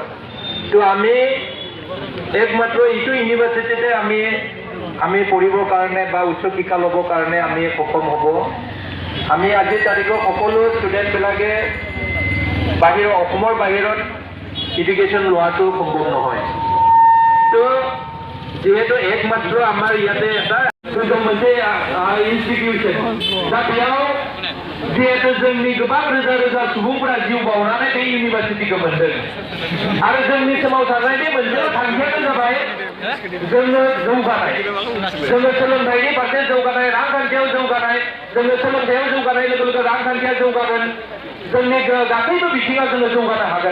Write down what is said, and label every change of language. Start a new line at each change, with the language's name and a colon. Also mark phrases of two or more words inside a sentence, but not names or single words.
Assamese: তো আমি একমাত্ৰ এইটো ইউনিভাৰ্চিটিতে আমি পঢ়িবৰ কাৰণে বা উচ্চ শিক্ষা ল'বৰ কাৰণে আমি সক্ষম হ'ব। আমি আজিৰ তাৰিখত সকলো ষ্টুডেণ্টবিলাকে অসমৰ বাহিৰত এডুকেশ্যন লোৱাটো সম্ভৱ নহয়।
Bodo: তো
Assamese: যিহেতু একমাত্ৰ আমাৰ ইয়াতে এটা
Bodo: मोनसे इन्स्टिटिउसन दा बेयाव जिहेतु जोंनि गोबां रोजा रोजा सुबुंफोरा जिउ बावनानै बे इउनिभार्सिटिखौ मोनदों आरो जोंनि सोमावसारनायनि मोनसे थांखियानो जाबाय जोङो जौगानाय, जोङो सोलोंथाइनि फारसे जौगानाय, रांखान्थियाव जौगानाय, जोङो सोलोंथाइयाव जौगानाय लोगो लोगो रांखान्थिया जौगागोन, जोंनि गासैबो बिथिङाव जोङो जौगानो हागोन।